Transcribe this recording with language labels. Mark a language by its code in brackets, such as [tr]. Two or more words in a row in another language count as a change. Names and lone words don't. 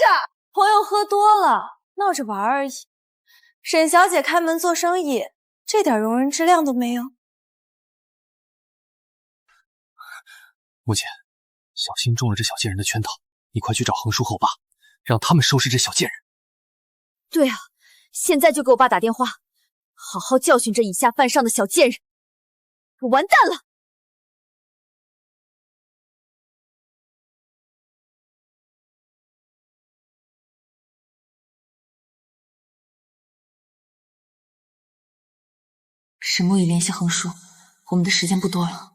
[zh] 朋友喝多了，闹着玩而已。沈小姐开门做生意，这点容人之量都没有。木姐，小心中了这小贱人的圈套。你快去找横叔和我爸，让他们收拾这小贱人。对啊，现在就给我爸打電話，好好教訓這以下犯上的小賤人。我完蛋了！石木已聯繫橫叔，我們的時間不多了。